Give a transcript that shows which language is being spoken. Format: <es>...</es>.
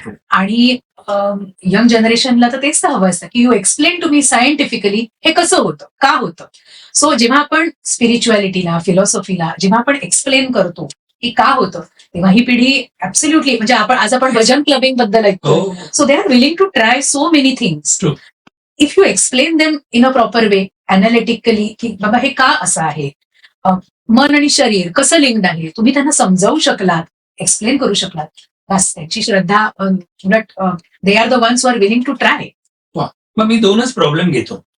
<mr>आणि यंग जनरेशनला तर तेच तर हवं असतं की</mr> <en>you explain to me scientifically</en> <mr>हे कसं होतं, का होतं. सो जेव्हा आपण स्पिरिच्युअलिटीला, फिलॉसॉफीला जेव्हा आपण एक्सप्लेन करतो, की का होतं, तेव्हा ही पिढी ऍब्सोल्युटली म्हणजे आपण भजन क्लबिंग बद्दल ऐकतो. हो</mr> <en>So they are willing to try so many things. True. If you explain them in a proper way,</en> <mr>अनालिटिकली, की बाबा हे का असं आहे, मन आणि शरीर कसं लिंक्ड आहे, तुम्ही त्यांना समजावू शकलात, एक्सप्लेन करू शकलात, बस त्याची श्रद्धा.</mr> <en>उलट they are the ones who are willing to try.</en> <mr>मग मी 2च प्रॉब्लेम घेतो.</mr>